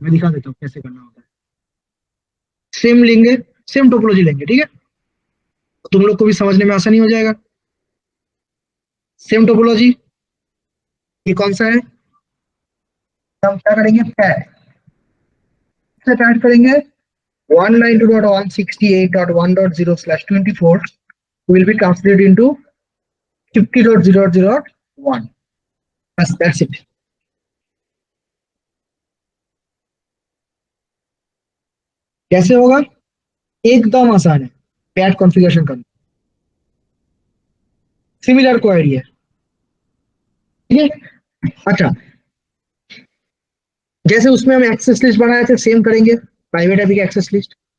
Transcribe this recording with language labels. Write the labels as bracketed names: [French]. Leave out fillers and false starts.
[Hindi] मैं दिखा देता हूँ कैसे करना होता है। सेम लेंगे, सेम टोपोलॉजी लेंगे, ठीक है, तो तुम लोग को भी समझने में आसानी हो जाएगा। सेम टोपोलॉजी, ये कौन सा है, हम क्या करेंगे, पैड से पैड करेंगे। [English] 192.168.1.0/24 will be translated into 50.0.0.1, बस that's it. [Hindi] कैसे होगा, एकदम आसान है पैड कॉन्फ़िगरेशन करना, सिमिलर क्वेरी है, ठीक है। अच्छा, जैसे उसमें हम एक्सेस लिस्ट बनाए थे सेम करेंगे, प्राइवेट आईपी का एक्सेस लिस्ट।